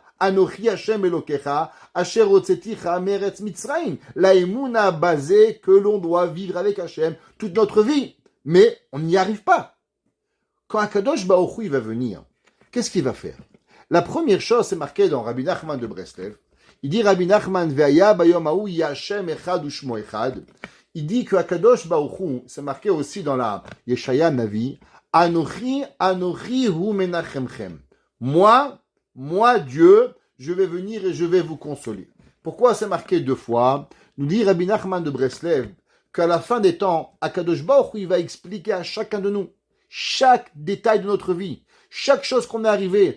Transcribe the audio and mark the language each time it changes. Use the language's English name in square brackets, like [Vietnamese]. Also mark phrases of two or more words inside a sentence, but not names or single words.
[Hebrew] אנכי השם אלקיך אשר הוצאתיך מארץ מצרים. [French] La Emouna basée que l'on doit vivre avec Hashem toute notre vie. Mais on n'y arrive pas. Quand [Hebrew] הקדוש ברוך הוא, [French] il va venir, qu'est-ce qu'il va faire? La première chose, c'est marqué dans Rabbi Nachman de Breslev. Il dit Rabbi Nachman [Hebrew] והיה ביום ההוא השם אחד ושמו אחד. [French] Il dit que [Hebrew] הקדוש ברוך הוא, [French] c'est marqué aussi dans la Yeshaya Navi, [Hebrew] אנכי הוא מנחמכם. [French] Moi, Dieu, je vais venir et je vais vous consoler. Pourquoi c'est marqué 2 fois? Nous dit Rabbi Nachman de Breslev qu'à la fin des temps, [Hebrew] הקדוש ברוך הוא, [French] il va expliquer à chacun de nous chaque détail de notre vie, chaque chose qu'on est arrivé.